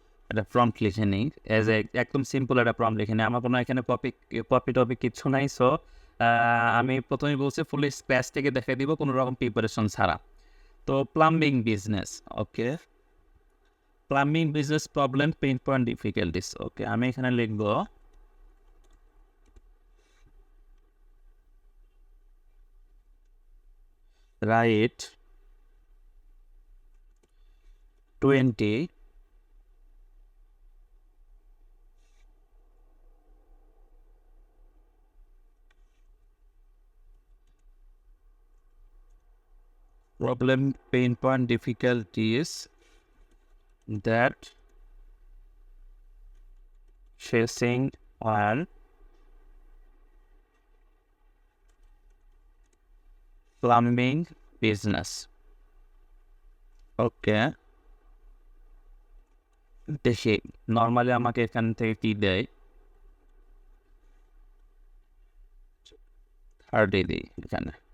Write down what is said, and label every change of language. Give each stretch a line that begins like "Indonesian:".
Bangla: একটা প্রম্পট লিখে নিই। একদম সিম্পল একটা প্রম্পট লিখে নিই। আমার কোনো এখানে কপি টপি কিচ্ছু নাই। সো আমি প্রথমেই বলছি ফুলি স্ক্র্যাচ থেকে দেখাই দিব, কোনো রকম প্রিপারেশন ছাড়া। তো প্লাম্বিং বিজনেস, ওকে। Plumbing business problem, pain point, difficulties. ওকে, আমি এখানে লিখব right 20
English: problem, pain point, difficulties that facing on plumbing business. Okay,
Bangla: দেখি নর্মালি আমাকে এখান থেকে কি দেয়, 30 দিই এখানে।